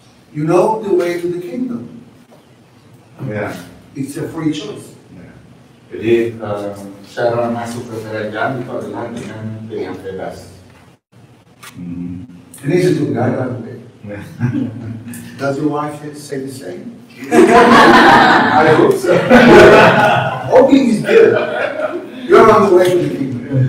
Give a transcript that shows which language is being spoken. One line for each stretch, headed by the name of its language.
English: You know the way to the kingdom.
Indonesian: Ya.
English: It's a free choice.
Indonesian: Ya. Jadi cara masuk ke kerajaan itu adalah dengan pilihan bebas.
English: And he's a good guy, by the way.
Indonesian: Ya.
English: Does your wife say the same? I hope so. Hoping is good. You're on the way to the kingdom.